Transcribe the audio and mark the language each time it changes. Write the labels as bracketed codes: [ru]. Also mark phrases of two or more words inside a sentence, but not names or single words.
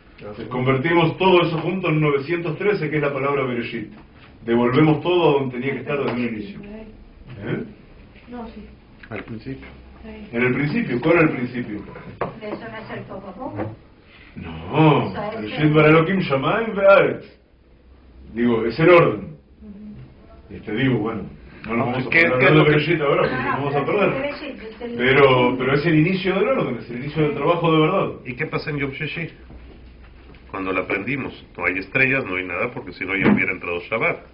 [es] Entonces convertimos todo eso junto en 913, que es la palabra Bereshit. Devolvemos todo a donde tenía que estar desde el inicio. No, sí. Al principio. En el principio, ¿cuál era el principio? ¿Eso no es el poco a poco? No, [he] בראשית ברא אלוקים שמים וארץ. [es] Digo, es el orden. Digo, bueno, no nos vamos a poner hablando de Bereshit ahora porque nos vamos a perder. Pero es el inicio del orden, es el inicio del trabajo de verdad. ¿Y qué pasa en [he] יום שישי? [es] Cuando la aprendimos, no hay estrellas, no hay nada, porque si no ya hubiera entrado Shabbat.